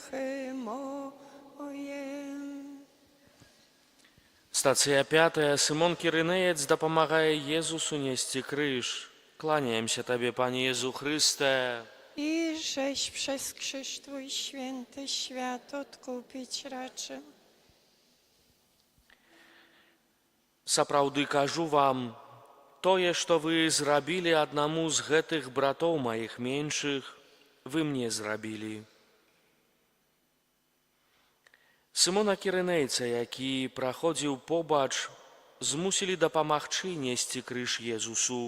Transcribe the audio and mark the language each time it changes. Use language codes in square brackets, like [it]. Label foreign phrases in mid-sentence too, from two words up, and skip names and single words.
[pl] moje. [be] Стацыя 5. Сымон Кірынеец дапамагае Езусу несці крыж. Kłaniaемся Табе, [pl] Panie Jezu Chryste. I żeś przez krzyż Twój święty świat odkupić raczył. [be] Сапраўды кажу вам, тое, што вы зрабілі аднаму з гэтых братоў маіх меншых, вы мне зрабілі. Сымона Кірынейца, які праходзіў побач, змусілі дапамагчы несці крыж Езусу.